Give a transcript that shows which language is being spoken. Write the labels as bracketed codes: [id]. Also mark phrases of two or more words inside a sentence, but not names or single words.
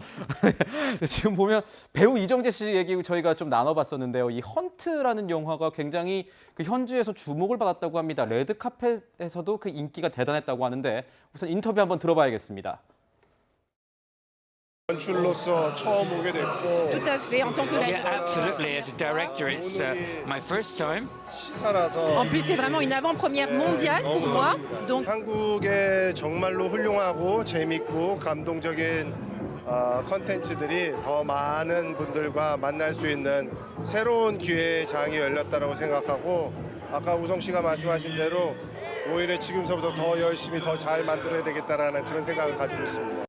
[ko] 지금 보면 배우 이정재 씨 얘기 저희가 좀 나눠봤었는데요. 이 헌트라는 영화가 굉장히 그 현지에서 주목을 받았다고 합니다. 레드카펫에서도 그 인기가 대단했다고 하는데 우선 인터뷰 한번 들어봐야겠습니다. 연출로서 처음 오게 됐고 [fr] Tout à fait, en tant que [en] Yeah, [fr] réalisateur. [en] absolutely. As a director, it's my first time. [ko] 시사라서 [fr] En plus, c'est vraiment une avant-première mondiale pour moi. Donc, [ko] 한국의 정말로 훌륭하고 재밌고 감동적인 컨텐츠들이 더 많은 분들과 만날 수 있는 새로운 기회의 장이 열렸다고 생각하고 아까 우성 씨가 말씀하신 대로 오히려 지금서부터 더 열심히 더 잘 만들어야 되겠다라는 그런 생각을 가지고 있습니다.